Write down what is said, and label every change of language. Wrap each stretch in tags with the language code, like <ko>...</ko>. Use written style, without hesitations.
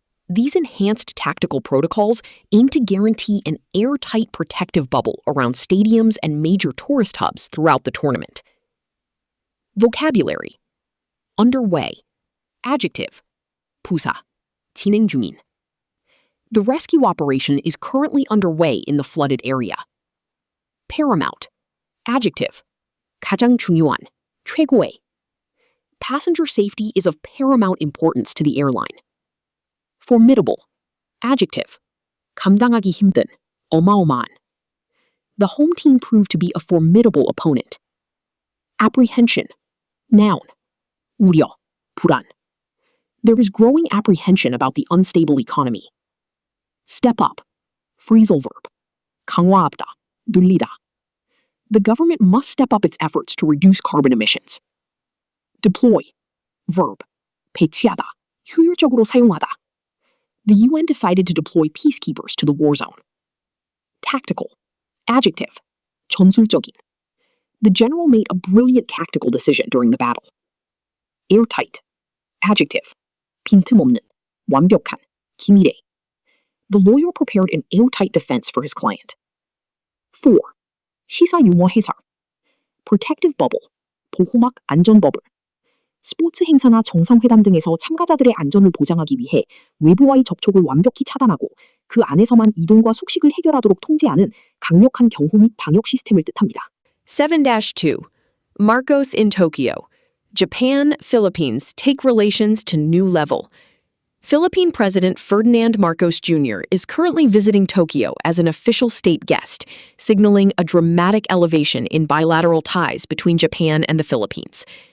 <en>These enhanced tactical protocols aim to guarantee an airtight protective bubble around stadiums and major tourist hubs throughout the tournament. Vocabulary: underway, adjective,</en> <ko>부사, 진행 중인.</ko> <en>The rescue operation is currently underway in the flooded area. Paramount, adjective,</en> <ko>가장 중요한, 최고의.</ko> <en>Passenger safety is of paramount importance to the airline. Formidable, adjective,</en> <ko>감당하기 힘든, 어마어마한.</ko> <en>The home team proved to be a formidable opponent. Apprehension, noun,</en> <ko>우려, 불안.</ko> <en>There is growing apprehension about the unstable economy. Step up, phrasal verb,</en> <ko>강화하다, 늘리다.</ko> <en>The government must step up its efforts to reduce carbon emissions. Deploy, verb,</en> <ko>배치하다, 효율적으로 사용하다.</ko> <en>The UN decided to deploy peacekeepers to the war zone. Tactical, adjective,</en> <ko>전술적인.</ko> <en>The general made a brilliant tactical decision during the battle. Airtight, adjective,</en> <ko>빈틈없는, 완벽한, 기밀해.</ko> <en>The lawyer prepared an airtight defense for his client. 4.</en> <ko>시사용어 해설, protective bubble, 보호막 안전버블. 스포츠 행사나 정상회담 등에서 참가자들의 안전을 보장하기 위해 외부와의 접촉을 완벽히 차단하고 그 안에서만 이동과 숙식을 해결하도록 통제하는 강력한 경호 및 방역 시스템을 뜻합니다.</ko> <en>7-2. Marcos in Tokyo. Japan, Philippines take relations to new level. Philippine President Ferdinand Marcos Jr. is currently visiting Tokyo as an official state guest, signaling a dramatic elevation in bilateral ties between Japan and the Philippines.</en>